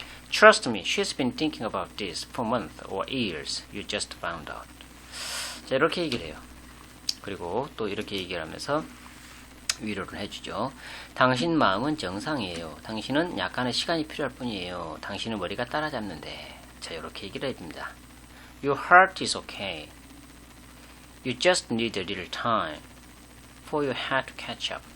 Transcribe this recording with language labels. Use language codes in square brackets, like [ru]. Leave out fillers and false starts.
[en] Trust me, she's been thinking about this for months or years. You just found out. 자, [ko] 이렇게 얘기를 해요. 그리고 또 이렇게 얘기를 하면서 위로를 해주죠. 당신 마음은 정상이에요. 당신은 약간의 시간이 필요할 뿐이에요. 당신은 머리가 따라잡는데. 자, 이렇게 얘기를 해줍니다. [en] Your heart is okay. You just need a little time for your heart to catch up.